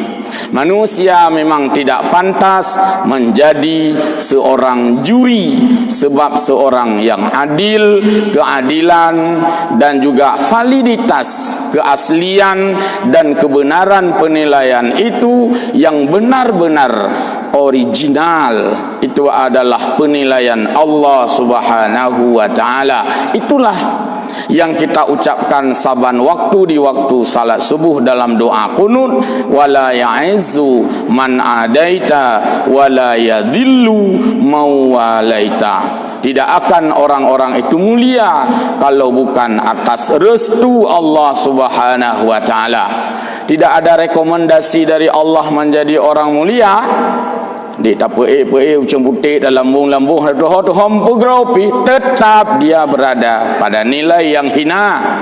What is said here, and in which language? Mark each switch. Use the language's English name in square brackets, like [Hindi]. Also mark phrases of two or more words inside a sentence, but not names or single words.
[Indonesian] Manusia memang tidak pantas menjadi seorang juri, sebab seorang yang adil, keadilan dan juga validitas, keaslian dan kebenaran penilaian itu yang benar-benar original, itu adalah penilaian Allah [Arabic] سبحانه وتعالى. [Indonesian] Itulah yang kita ucapkan saban waktu di waktu salat subuh dalam doa qunut, [Arabic] ولا يعز من عاديت ولا يذل من واليت. [Indonesian] Tidak akan orang-orang itu mulia kalau bukan atas restu Allah [Arabic] سبحانه وتعالى. [Indonesian] Tidak ada rekomendasi dari Allah menjadi orang mulia. Dia tak pe ucap putih dalam lambung dohom pegropi, tetap dia berada pada nilai yang hina.